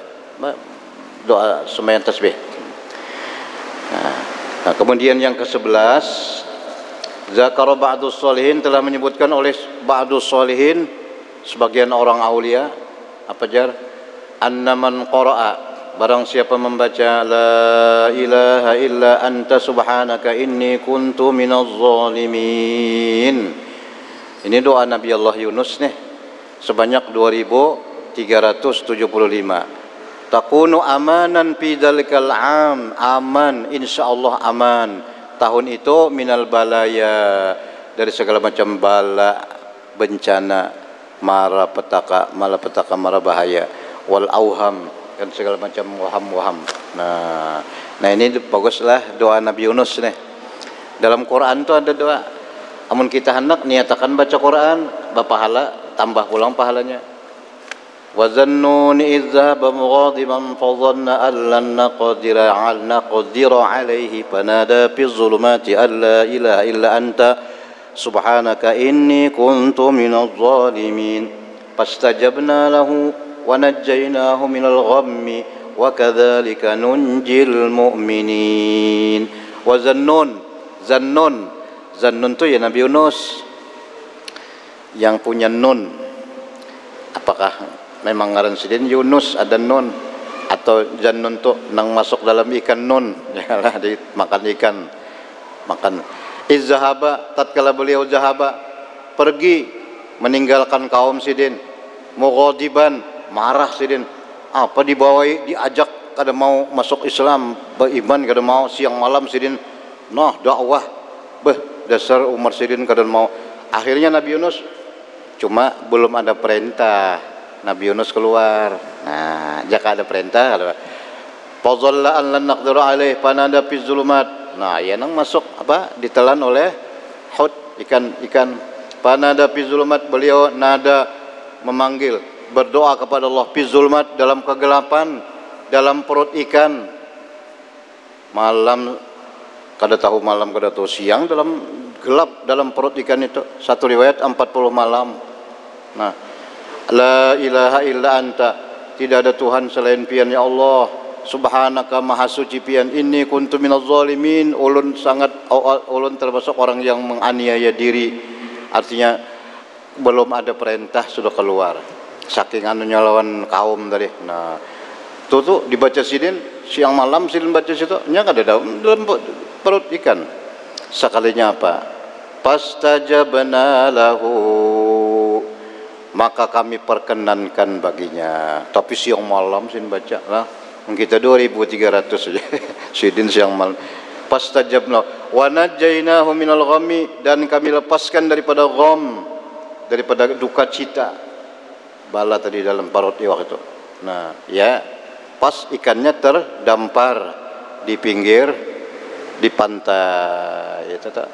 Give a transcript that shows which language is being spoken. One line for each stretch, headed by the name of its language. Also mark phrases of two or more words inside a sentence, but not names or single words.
Banjar: Doa sembahyang tasbih. Nah, kemudian yang ke-11,
Arabic: ذكر بعض الصالحين,
Banjar: telah menyebutkan oleh
Arabic: بعض الصالحين,
Banjar: sebagian orang aulia, apa jar?
Arabic: أن من قرأ,
Banjar: barang siapa membaca
Arabic: لا إله إلا أنت سبحانك إني كنت من الظالمين.
Banjar: Ini doa Nabi Allah Yunus nih, sebanyak 2375.
Arabic: تكون أمانا في ذلك العام,
Banjar: aman insyaallah aman tahun itu
Arabic: من البلايا,
Banjar: dari segala macam bala, bencana, malapetaka, mara bahaya,
Arabic: والأوهام,
Banjar: dan segala macam waham. Nah ini baguslah doa Nabi Yunus nih. Dalam Quran tuh ada doa. Amun kita hendak niatakan baca Quran, bapahala tambah pulang pahalanya.
Arabic: وذا النون إذ ذهب مغاضبا فظن أن لن نقدر عليه فنادى في الظلمات أن لا إله إلا أنت سبحانك إني كنت من الظالمين فاستجبنا له ونجيناه من الغم وكذلك ننجي المؤمنين. وذا النون
Banjar: tu ya Nabi Yunus yang punya nun. Apakah memang ngaran sidin Yunus ada nun, atau zannun tu nang masuk dalam ikan nun, janganlah dimakan ikan, makan. Izzahaba, tatkala beliau zahaba pergi meninggalkan kaum sidin, mughadiban, marah sidin, apa dibawai, diajak kada mau masuk Islam, beriman kada mau, siang malam sidin nah dakwah, dasar Umar sidin kada mau. Akhirnya Nabi Yunus, cuma belum ada perintah, Nabi Yunus keluar. Nah, jika ada perintah,
Arabic: فظن أن لن نقدر عليه فنادى في الظلمات.
Banjar: Nah, ya nang masuk apa? Ditelan oleh hut, ikan.
Arabic: فنادى في الظلمات,
Banjar: beliau nada memanggil berdoa kepada Allah
Arabic: في الظلمات,
Banjar: dalam kegelapan, dalam perut ikan. Malam kada tahu malam, kada tahu siang, dalam gelap dalam perut ikan itu. Satu riwayat 40 malam. Nah,
Arabic: لا إله إلا أنت,
Banjar: tidak ada Tuhan selain pian ya Allah. Subhanaka, maha suci pian,
Arabic: إني كنت من الظالمين,
Banjar: ulun termasuk orang yang menganiaya diri. Artinya belum ada perintah sudah keluar. Saking anunya lawan kaum tadi. Nah, tuh dibaca sidin siang malam, sidin baca situ nya kada dalam perut ikan. Sekalinya apa?
Arabic: فاستجبنا له,
Banjar: maka kami perkenankan baginya. Tapi siang malam sidin baca lah. Kita 2.300 saja sidin siang malam.
Arabic: فاستجبنا ونجيناه من الغم,
Banjar: dan kami lepaskan daripada gham, daripada duka cita. Bala tadi dalam perut iwak itu. Nah, ya pas ikannya terdampar di pinggir di pantai itu tak.